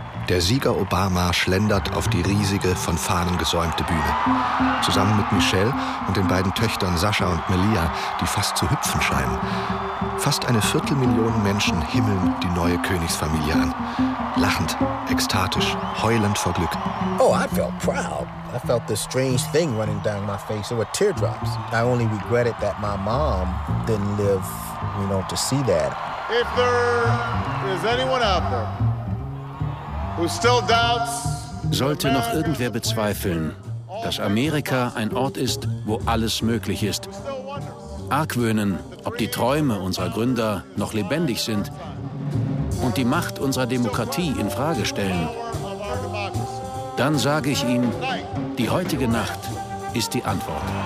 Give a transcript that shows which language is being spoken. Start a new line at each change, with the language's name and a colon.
German: Der Sieger Obama schlendert auf die riesige, von Fahnen gesäumte Bühne. Zusammen mit Michelle und den beiden Töchtern Sascha und Melia, die fast zu hüpfen scheinen. Fast eine Viertelmillion Menschen himmeln die neue Königsfamilie an. Lachend, ekstatisch, heulend vor Glück.
English: Oh, I felt proud. I felt this strange thing running down my face. There were teardrops. I only regretted that my mom didn't live, you know, to see that. If there is anyone out there who still doubts,
German: sollte noch irgendwer bezweifeln, dass Amerika ein Ort ist, wo alles möglich ist. Argwöhnen, ob die Träume unserer Gründer noch lebendig sind und die Macht unserer Demokratie in Frage stellen, dann sage ich Ihnen, die heutige Nacht ist die Antwort.